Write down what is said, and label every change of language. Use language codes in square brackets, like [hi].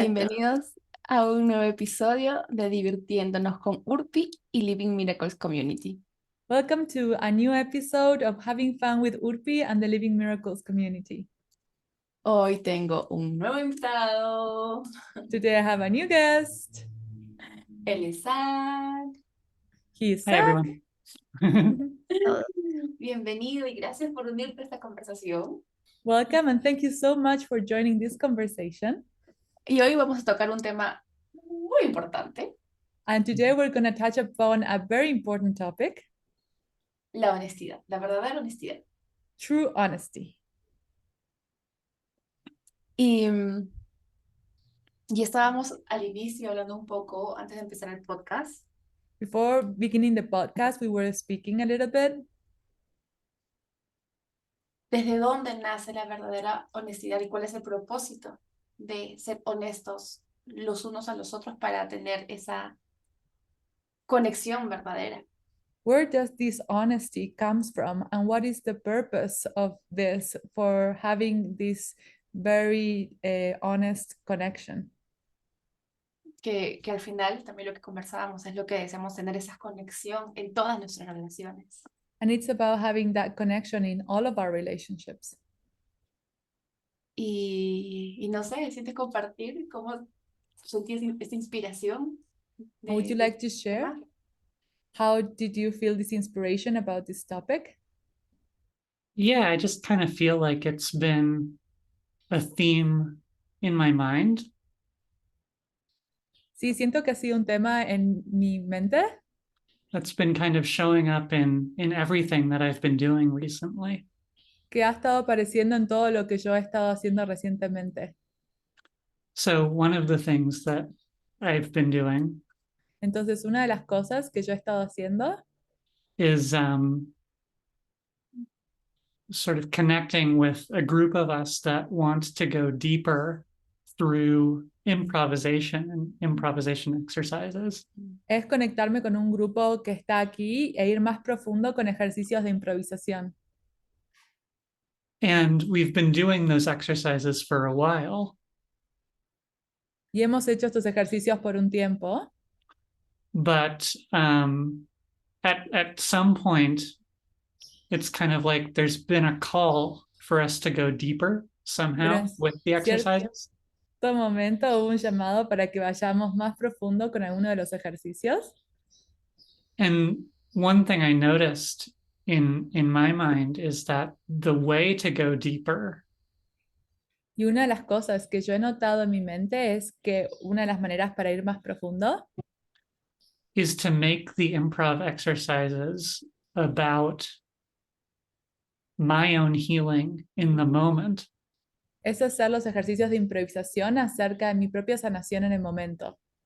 [es] Bienvenidos a un nuevo episodio de Divirtiéndonos con Urpi y Living Miracles Community. [en] Welcome to a new episode of Having Fun with Urpi and the Living Miracles community. [es] Hoy tengo un nuevo invitado. [en] Today I have a new guest. [es] Él es Zach. [en] He is Hi, Zach. everyone. [es] Bienvenido y gracias por unirte a esta conversación. [en] Welcome and thank you so much for joining this conversation. [es] Y hoy vamos a tocar un tema muy importante, [en] And today we're going to touch upon a very important topic, [es] la honestidad, la verdadera honestidad. [en] true honesty. [es] Y estábamos al inicio hablando un poco antes de empezar el podcast. [en] Before beginning the podcast, we were speaking a little bit. [es] ¿Desde dónde nace la verdadera honestidad y cuál es el propósito de ser honestos los unos a los otros para tener esa conexión verdadera? [en] Where does this honesty comes from, and what is the purpose of this for having this very honest connection? [es] Que al final también lo que conversábamos es lo que deseamos, tener esa conexión en todas nuestras relaciones. [en] And it's about having that connection in all of our relationships. [es] Y no sé, ¿sientes compartir cómo sentías esta inspiración? [en] Would you like to share? [es] tema? [en] How did you feel this inspiration about this topic? Yeah, I just kind of feel like it's been a theme in my mind. [es] Sí, siento que ha sido un tema en mi mente [en] That's been kind of showing up in everything that I've been doing recently. [es] que ha estado apareciendo en todo lo que yo he estado haciendo recientemente. [en] So one of the things that I've been doing [es] Entonces, una de las cosas que yo he estado haciendo [en] is sort of connecting with a group of us that want to go deeper through improvisation and improvisation exercises. [es] es conectarme con un grupo que está aquí e ir más profundo con ejercicios de improvisación. [en] And we've been doing those exercises for a while, [es] Y hemos hecho estos ejercicios por un tiempo, [en] but at some point, it's kind of like there's been a call for us to go deeper somehow Yes. with the exercises. [es] en todo momento hubo un llamado para que vayamos más profundo con alguno de los ejercicios. [en] And one thing I noticed in my mind is that the way to go deeper [es] Y una de las cosas que yo he notado en mi mente es que una de las maneras para ir más profundo [en] is to make the improv exercises about my own healing in the moment, [es] es hacer los ejercicios de improvisación acerca de mi propia sanación en el momento,